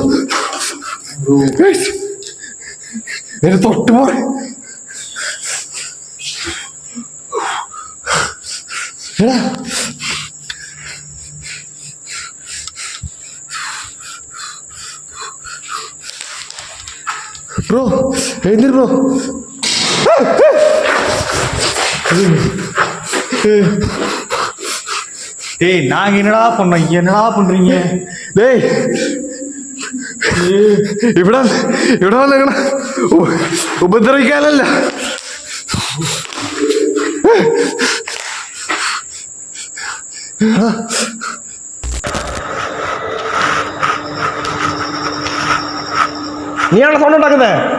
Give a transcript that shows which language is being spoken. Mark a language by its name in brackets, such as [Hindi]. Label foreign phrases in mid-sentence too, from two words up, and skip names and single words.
[Malayalam] ഗൈസ് എന്നെ തൊട്ട് പോയി. എടാ ബ്രോ എഴുന്നേറ്റ് ബ്രോ. [Tamil] டேய் நாங்க என்னடா பண்ணோம்? என்னடா பண்றீங்க? [Malayalam] டேய் ഇവിടെ വന്നേക്കണ ഉപദ്രവിക്കാനല്ല. നീയാണോ സൗണ്ട് ഉണ്ടാക്കുന്നേ?